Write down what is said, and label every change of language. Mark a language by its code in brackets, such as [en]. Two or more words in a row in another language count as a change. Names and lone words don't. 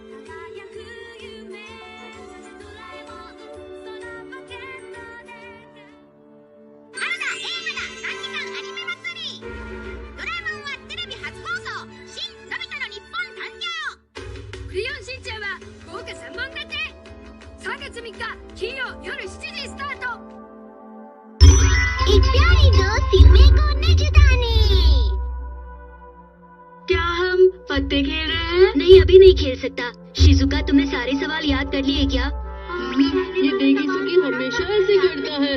[ja] クレヨンしんちゃんは豪華3本立て。3月3日金曜夜7時スタート。 [hi] एक प्यारी दोस्त यूमे को न जुदाने। क्या हम पत्ते खेल रहे हैं? नहीं, अभी नहीं खेल सकता। शिजुका, तुमने सारे सवाल याद कर लिए क्या? ये डेगिसुकी हमेशा ऐसे करता है।